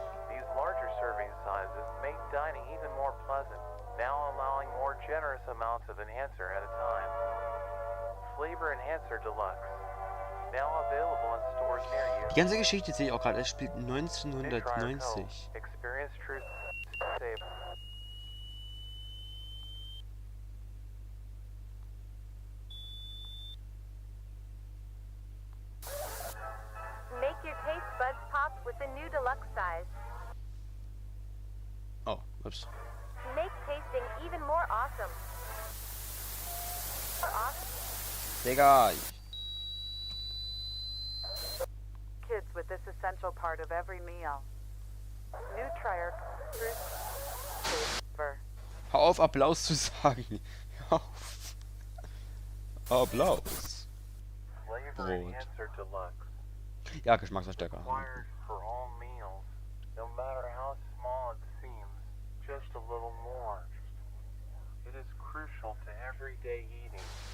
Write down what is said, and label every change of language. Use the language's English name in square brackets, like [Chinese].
[English] These larger serving sizes make dining even more pleasant, now allowing more generous amounts of enhancer at a time. Flavor Enhancer Deluxe, now available in stores near you. [German] Die ganze Geschichte sehe ich auch gerade. Es spielt 1990. [English] Experience true savor. Make your taste buds pop with the new deluxe size. Oh, ups. Make tasting even more awesome. [German] Digga. [English] Kids with this essential part of every meal. New Trier Savor. [German] Hör auf, Applaus zu sagen. Hör auf. Applaus. [English] Flavor Enhancer Deluxe. [German] Ja, Geschmacksverstärker. [English] Required for all meals, no matter how small it seems, just a little more. It is crucial to everyday eating.